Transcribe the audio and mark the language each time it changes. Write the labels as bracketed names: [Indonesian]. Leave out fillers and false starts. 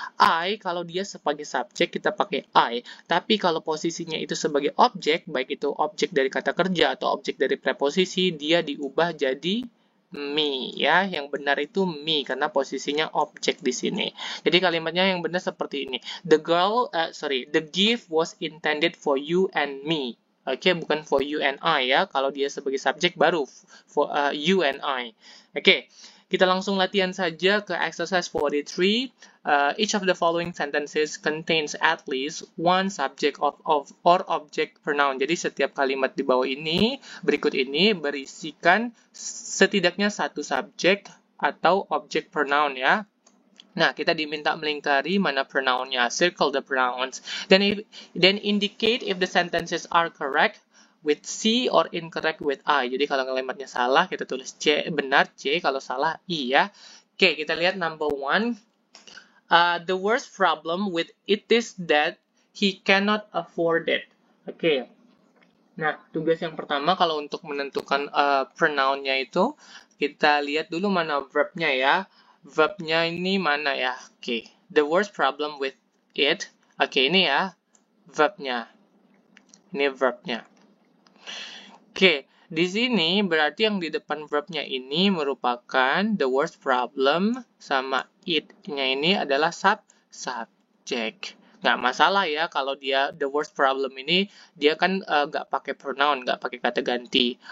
[Indonesian] I kalau dia sebagai subjek kita pakai I, tapi kalau posisinya itu sebagai objek, baik itu objek dari kata kerja atau objek dari preposisi, dia diubah jadi me ya. Yang benar itu me karena posisinya objek di sini. Jadi kalimatnya yang benar seperti ini. [English] The gift was intended for you and me. [Indonesian] Oke, bukan [English] for you and I [Indonesian] ya. Kalau dia sebagai subjek baru for you and I. Oke, kita langsung latihan saja ke exercise 43. [English] Each of the following sentences contains at least one subject or object pronoun. [Indonesian] Jadi setiap kalimat di bawah ini, berikut ini berisikan setidaknya satu subjek atau objek pronoun ya. Nah, kita diminta melingkari mana pronounnya. [English] Circle the pronouns. Then indicate if the sentences are correct with C or incorrect with I. [Indonesian] Jadi kalau kalimatnya salah, kita tulis C, benar C. Kalau salah, I ya. Oke, kita lihat [English] number 1. The worst problem with it is that he cannot afford it. Oke. [Indonesian] Nah, tugas yang pertama kalau untuk menentukan pronounnya itu, kita lihat dulu mana verbnya ya. Verbnya ini mana ya? [English] Oke, the worst problem with it. [Indonesian] Oke, ini ya verbnya. Ini verbnya. Oke, di sini berarti yang di depan verbnya ini merupakan the worst problem sama it-nya ini adalah subjek. Nggak masalah ya kalau dia the worst problem ini dia kan nggak pakai pronoun, nggak pakai kata ganti.